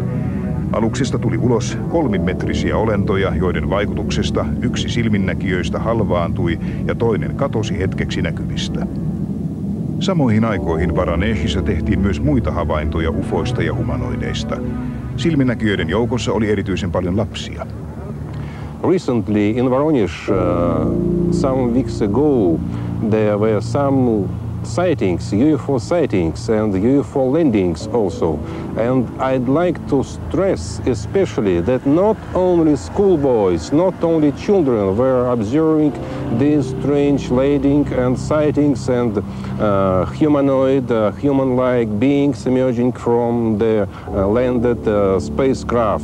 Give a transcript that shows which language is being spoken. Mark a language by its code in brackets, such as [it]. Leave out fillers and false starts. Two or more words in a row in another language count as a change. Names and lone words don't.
[fi] Aluksesta tuli ulos 3-metrisiä olentoja, joiden vaikutuksesta yksi silminnäkijöistä halvaantui ja toinen katosi hetkeksi näkyvistä. Samoihin aikoihin Varaneshissa tehtiin myös muita havaintoja ufoista ja humanoideista. Silminnäkijöiden joukossa oli erityisen paljon lapsia. [en] Recently in Voronezh, some weeks ago, there were some sightings, UFO sightings and UFO landings also. And I'd like to stress especially that not only schoolboys, not only children were observing these strange landing and sightings and humanoid, human-like beings emerging from the landed spacecraft.